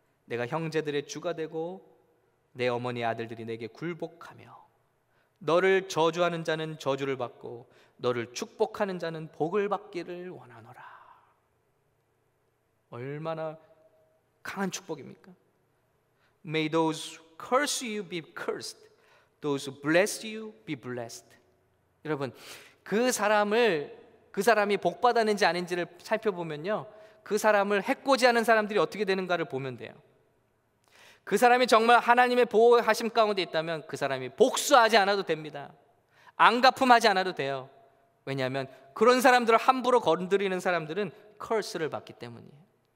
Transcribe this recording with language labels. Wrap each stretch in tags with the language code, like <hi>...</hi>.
<ko>내가 형제들의 주가 되고 내 어머니 아들들이 내게 굴복하며 너를 저주하는 자는 저주를 받고 너를 축복하는 자는 복을 받기를 원하노라. 얼마나 강한 축복입니까?</ko> <en>May those who curse you be cursed, those who bless you be blessed.</en> <ko>여러분, 그 사람이 복 받았는지 아닌지를 살펴보면요, 그 사람을 해코지하는 사람들이 어떻게 되는가를 보면 돼요. 그 사람이 정말 하나님의 보호하심 가운데 있다면 그 사람이 복수하지 않아도 됩니다. 앙가품하지 않아도 돼요. 왜냐하면 그런 사람들을 함부로 건드리는 사람들은 curse를 받기 때문이에요.</ko>